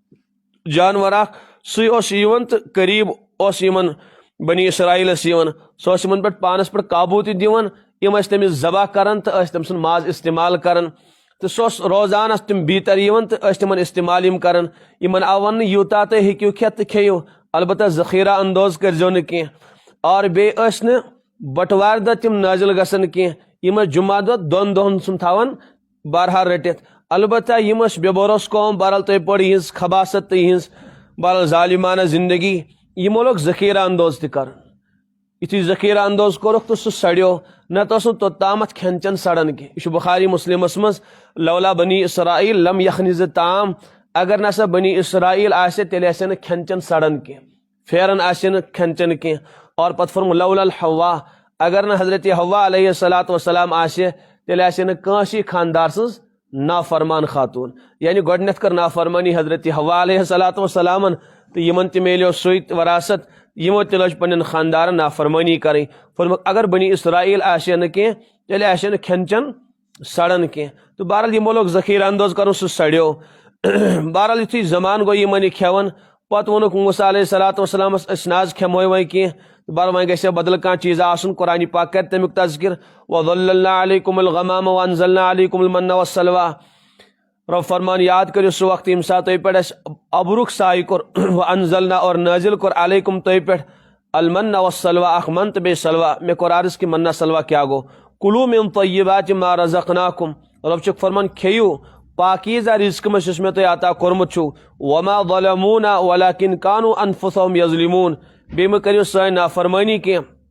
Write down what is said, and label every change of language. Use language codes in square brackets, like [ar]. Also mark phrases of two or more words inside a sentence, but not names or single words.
[ks] جانور اکھ سُے اوس یِوان تہٕ قریٖب اوس یِمن بنی اسرائیلس یِوان سُہ اوس یِمن پٮ۪ٹھ پانس پٮ۪ٹھ قابوٗ تہِ دِوان یِم ٲسۍ تٔمِس ذبح کران تہٕ ٲسۍ تٔمۍ سُنٛد ماز استعمال کران تہٕ سُہ اوس روزان تِم بیٖتر یِوان تہٕ ٲسۍ تِمن استعمال یِم کران یِمن آو وننہٕ یوٗتاہ تُہۍ ہیٚکِو کھٮ۪تھ تہٕ کھیٚیِو البتہ ذخیرہ اندوز کٔرزیٚو نہٕ کینٛہہ اور بیٚیہِ ٲسۍ نہٕ بٹوارِ دۄہ تِم نٲزِل گژھان کینٛہہ یِم ٲسۍ جمعہ دۄہ 2 دۄہن سُنٛد تھاوان بہرحال رٔٹِتھ البتہ یِم ٲسۍ بے بروس قوم بہرحال تُہۍ پٔرِو یِہنٛز خباست تہٕ یِہنٛز بہرحال ظالمانہ زندگی یِمو لوگ ذخیرہ اندوز تہِ کرُن یُتھُے ذخیرہ اندوز کوٚرُکھ تہٕ سُہ سڑیو نتہٕ اوس نہٕ توٚتامتھ کھٮ۪ن چٮ۪ن سڑان کینٛہہ یہِ چھُ بخاری مسلمس منٛز [ar] لولا بنی اسرائیل لم یخنز طعام [ks] اگر نسا بنی اسرائیل آسہِ تیٚلہِ آسہِ نہٕ کھٮ۪ن چٮ۪ن سڑان کینٛہہ پھیران آسہِ نہٕ کھٮ۪ن چٮ۪ن کینٛہہ اور پتہٕ فرموو [ar] لولا الحوا [ks] اگر نہٕ حضرت حوا [ar] علیہ الصلوۃ والسلام [ks] آسہِ تیٚلہِ آسہِ نہٕ کٲنٛسے خاندار سٕنٛز نافرمان خاتوٗن یعنی گۄڈٕنٮ۪تھ کٔر نافرمٲنی حضرت حوا [ar] علیہ الصلوۃ والسلامن [ks] تہٕ یِمن تہِ میلیو سُے وراثت یِمو تہِ لٔج پننٮ۪ن خاندارن نافرمٲنی کرٕنۍ فرموکھ اگر بنی اسرائیل آسہِ نہٕ کینٛہہ تیٚلہِ آسہِ نہٕ کھٮ۪ن چٮ۪ن سڑان کینٛہہ تہٕ بہرحال یِمو لوگ ذخیرہ اندوز کرُن سُہ سڑیو بہرحال یُتھُے زمانہٕ گوٚو یِمن یہِ کھٮ۪وان پتہٕ ووٚنُکھ موسیٰ [ar] علیہ الصلوۃ والسلامس [ks] أسۍ نہ حظ کھٮ۪موے وۄنۍ کینٛہہ تہٕ بہرحال وۄنۍ گژھِ ہا بدل کانٛہہ چیٖزا آسُن قرآنِ پاک کرِ تمیُک تذکر [ar] وظللنا علیکم الغمام وانزلنا علیکم المن والسلویٰ [ks] رب فرمان یاد کٔرِو سُہ وقت ییٚمہِ ساتہٕ تۄہہِ پٮ۪ٹھ اَسہِ ابرُک سایہِ کوٚر وانزلنا اور نٲزِل کوٚر علیکم تۄہہِ پٮ۪ٹھ [ar] المن والسلویٰ [ks] اکھ من تہٕ بیٚیہِ سلوا مےٚ کوٚر عرض کہِ منا سلوا کیٛاہ گوٚو [ar] کُلوٗ من طیبات ما رزقناکم [ks] رب چھُکھ فرمان کھیٚیِو پاکیٖزہ رِزقہٕ منٛز یُس مےٚ تۄہہِ عطا کوٚرمُت چھُو [ar] وما ظلمونا ولکن کانوا انفسہم یظلمون [ks] بیٚیہِ مہٕ کٔرِو سٲنۍ نافرمٲنی کینٛہہ